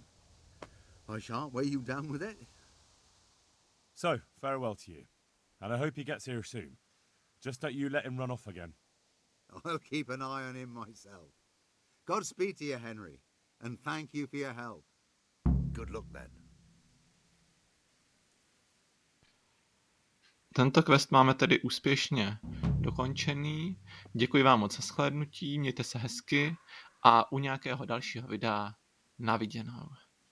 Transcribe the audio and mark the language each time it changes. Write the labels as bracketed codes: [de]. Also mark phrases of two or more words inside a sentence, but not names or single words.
[en] I shan't weigh you down with it. So, farewell to you. And I hope he gets here soon. Just that you let him run off again. I'll keep an eye on him myself. Godspeed to you, Henry, and thank you for your help. Good luck, then. [cs] Tento quest máme tedy úspěšně dokončený. Děkuji vám moc za shlédnutí, mějte se hezky a u nějakého dalšího videa na viděnou.